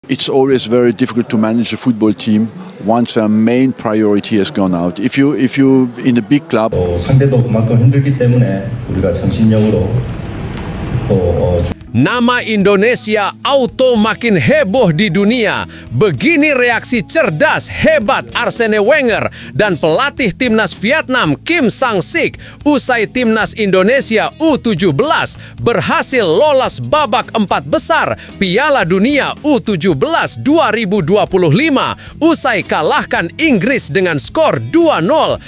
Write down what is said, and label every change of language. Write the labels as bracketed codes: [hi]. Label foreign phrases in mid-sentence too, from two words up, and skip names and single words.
[en] It's always very difficult to manage a football team once their main priority has gone out. If you in a big club, [ko] 상대도 그만큼 힘들기 때문에 우리가 정신력으로 [id] Nama Indonesia auto makin heboh di dunia. Begini reaksi cerdas hebat Arsene Wenger dan pelatih timnas Vietnam Kim Sang-sik usai timnas Indonesia U17 berhasil lolos babak 4 besar Piala Dunia U17 2025 usai kalahkan Inggris dengan skor 2-0.